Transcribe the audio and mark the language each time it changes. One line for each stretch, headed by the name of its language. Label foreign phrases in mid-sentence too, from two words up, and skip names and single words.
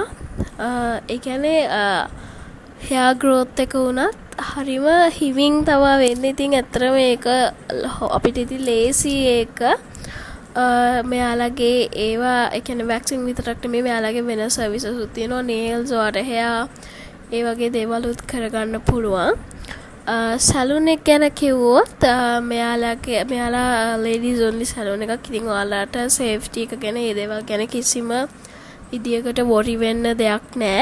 Sinhala: ඒ කියන්නේ
English: hair growth
Sinhala: එක උනත් හරිම හිමින් තමයි වෙන්නේ. ඉතින් ඇත්තටම මේක අපිට ඉතින් ලේසි ඒක. මෙයාලගේ ඒවා ඒ කියන්නේ වැක්සින් විතරක් නෙමෙයි මෙයාලගේ වෙන සර්විසස් උත් තියෙනවා.
English: nails or hair
Sinhala: ඒ වගේ දේවලුත් කරගන්න පුළුවන්. සැලූන් එක ගැන කිව්වොත් මෙයාලා
English: ladies only
Sinhala: සැලූන් එකක්. ඉතින් ඔයාලට safety එක ගැන ඒ දේවල් ගැන කිසිම විදියකට worry වෙන්න දෙයක් නෑ.